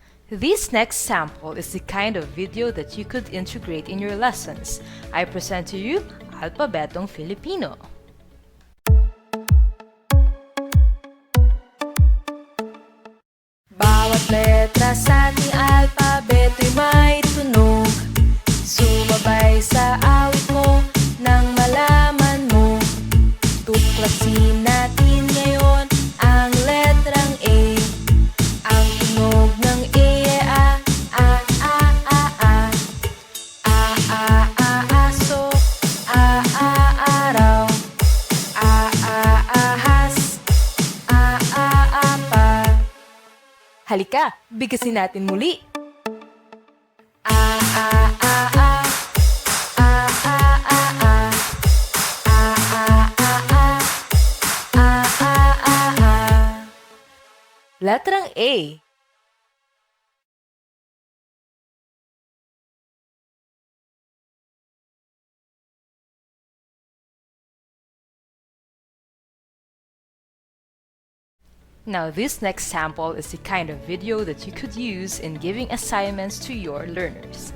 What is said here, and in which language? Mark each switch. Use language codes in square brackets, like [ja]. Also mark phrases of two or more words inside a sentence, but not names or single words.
[en] This next sample is the kind of video that you could integrate in your lessons. I present to you Alphabetong Filipino. [tl] Bawat letra sa ating alpabeto'y may tunog. Sumabay sa awit mo nang malaman mo. Tuklasin natin ngayon ang letrang A. Ang tunog ng A ay a, a, a, a, a. A, a, a, aso. A, a, araw. A, a, ahas. A, a, apa. Halika, bigkasin natin muli. A, a, a, a. A, a, a, a. A, a, a, a. A, a, a, a. Letrang A. [en] Now this next sample is the kind of video that you could use in giving assignments to your learners.